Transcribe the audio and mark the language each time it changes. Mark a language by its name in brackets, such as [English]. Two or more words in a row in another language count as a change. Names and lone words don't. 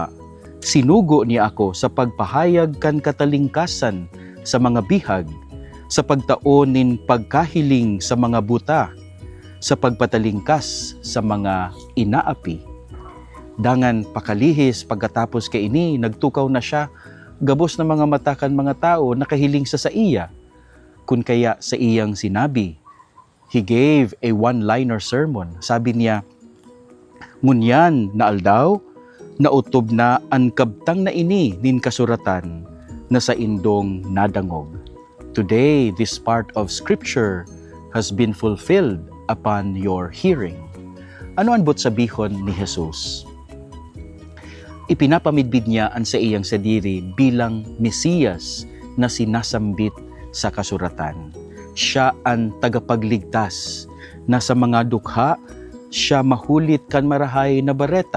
[Bikol] Sinugo niya ako sa pagpahayag kan katalingkasan sa mga bihag, sa pagtaon nin pagkahiling sa mga buta, sa pagpatalingkas sa mga inaapi. Dangan pakalihis pagkatapos kay ini, nagtukaw na siya, gabos na mga mata kan mga tao nakahiling sa iya. Kun kaya sa iyang sinabi, [English] he gave a one-liner sermon. [Bikol] Sabi niya, ngunyan na aldaw, nautob na ang kabtang na ini nin kasuratan na sa indong nadangog. [English] Today, this part of Scripture has been fulfilled upon your hearing. [Bikol] Ano ang but sabihon ni Jesus? Ipinapamidbid niya ang sa iyang sadiri bilang Mesiyas na sinasambit sa kasuratan. Siya ang tagapagligtas na sa mga dukha, siya mahulit kan marahay na bareta.